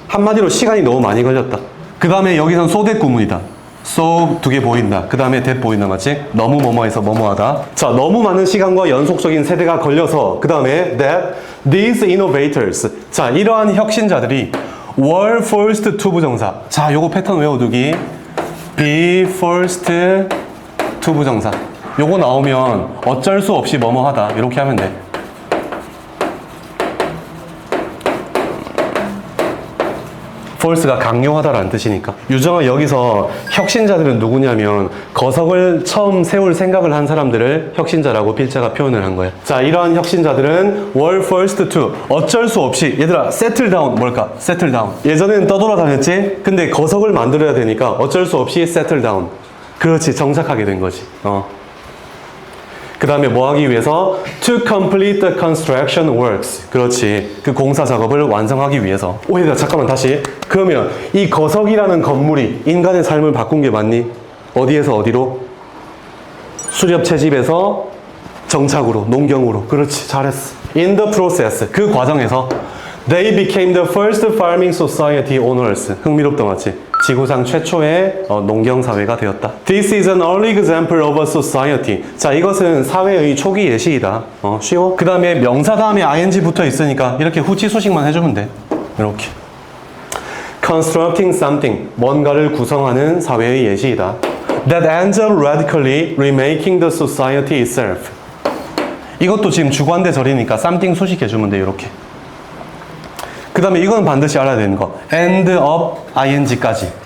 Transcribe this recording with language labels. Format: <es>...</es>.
<ko>한마디로 시간이 너무 많이 걸렸다. 그 다음에 여기선 소댓 구문이다. so 두 개 보인다. 그 다음에 that 보인다, 맞지? 너무 뭐뭐해서 뭐뭐하다. 자, 너무 많은 시간과 연속적인 세대가 걸려서 그 다음에</ko> <en>that these innovators.</en> <ko>자, 이러한 혁신자들이</ko> <en>were first to</en> <ko>부정사. 자, 요거 패턴 외워두기.</ko> <en>be first to 부정사.</en> <ko>요거 나오면 어쩔 수 없이 뭐뭐하다. 이렇게 하면 돼. force가 강요하다라는 뜻이니까. 유정아, 여기서 혁신자들은 누구냐면 거석을 처음 세울 생각을 한 사람들을 혁신자라고 필자가 표현을 한 거야. 자, 이러한 혁신자들은</ko> <en>were first to</en> <ko>어쩔 수 없이. 얘들아, settle down 뭘까?</ko> <en>settle down.</en> <ko>예전에는 떠돌아다녔지? 근데 거석을 만들어야 되니까 어쩔 수 없이</ko> <en>settle down.</en> <ko>그렇지, 정착하게 된 거지. 그 다음에 뭐 하기 위해서?</ko> <en>To complete the construction works. 그렇지.</en> <ko>그 공사 작업을 완성하기 위해서. 얘들아, 잠깐만 다시. 그러면 이 거석이라는 건물이 인간의 삶을 바꾼 게 맞니? 어디에서 어디로? 수렵 채집에서 정착으로, 농경으로. 그렇지, 잘했어.</ko> <en>In the process,</en> <ko>그 과정에서</ko> <en>They became the first farming society owners.</en> <ko>흥미롭다, 맞지? 지구상 최초의 농경사회가 되었다.</ko> <en>This is an early example of a society.</en> <ko>자, 이것은 사회의 초기 예시이다. 쉬워? 그 다음에 명사 다음에 ing 붙어 있으니까 이렇게 후치 수식만 해주면 돼. 이렇게.</ko> <en>Constructing something.</en> <ko>뭔가를 구성하는 사회의 예시이다.</ko> <en>That ends up radically remaking the society itself.</en> <ko>이것도 지금 주관대절이니까 something 수식해주면 돼. 이렇게. 그 다음에 이건 반드시 알아야 되는 거.</ko> <en>end up ing까지.</en>